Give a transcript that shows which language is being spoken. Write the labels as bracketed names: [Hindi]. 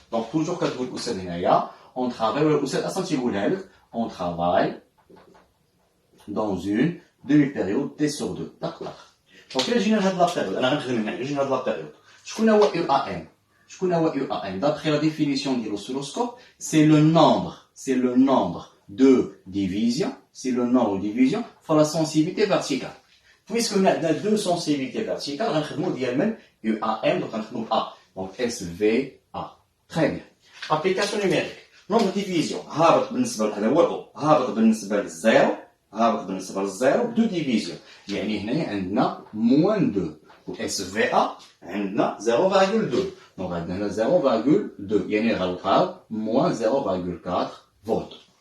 [Arabic] دونك توجور كتقول الاستاذ هنايا اون ترافاي، ولا الاستاذ اصلا تيقولها لك اون ترافاي دون اون دومي بيريود تي سور دو طق طق. دونك الا جينا لهاد لا بيريود انا غنخدم هنا، جينا لهاد لا بيريود شكون هو يو ا ام؟ شكون هو يو ا ام؟ [French] d'après la définition ديال l'oscilloscope c'est le nombre de divisions, c'est le nombre de divisions fois la sensibilité verticale. Puisque on a deux sensibilités verticales, on va dire même UAM, donc on va donc SVA. Très bien. Application numérique. Nombre de divisions. [Arabic] هابط بالنسبة لهذا هو O. هابط بالنسبة للزيرو. هابط بالنسبة للزيرو دو ديفيزيون. يعني هنا عندنا موان 2. و SVA عندنا 0,2. donc عندنا 0,2 يعني غنلقاو موان 0,4 فولت.